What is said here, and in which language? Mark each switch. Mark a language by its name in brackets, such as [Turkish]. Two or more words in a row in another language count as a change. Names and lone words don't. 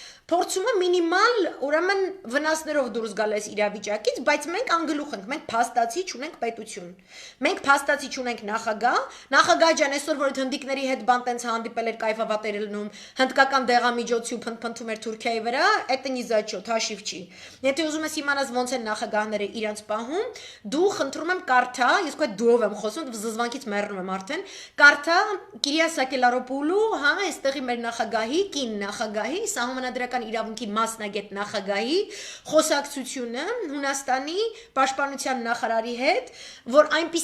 [Armenian] փորձում է մինիմալ ուրեմն վնասներով դուրս գալ այս իրավիճակից, բայց մենք անգլուխ ենք, մենք փաստացի չունենք պետություն։ Մենք փաստացի չունենք նախագահ, նախագահ ջան, այսօր որ հնդիկների հետ բան տենց հանդիպել էր կայֆավատեր լնում, հնդկական դեղամիջոցի ու փնթփնթում էր Թուրքիայի վրա, [Russian] это не зачет, [Armenian] հաշիվ չի։ Եթե ուզում ես իմանաս ոնց են նախագահները իրանց պահում, դու խնդրում եմ կարդա, ես քո դով եմ խոսում, զզվանքից մեռնում եմ արդեն, կարդա Կիրիա Սակելարոպուլու, հա, այստեղի մեր նախագահի, կին նախագահի, Սահմանադրական իրավունքի մասնագետ նախագահի խոսակցությունը Հունաստանի պաշտպանության նախարարի հետ, որ այնպիսի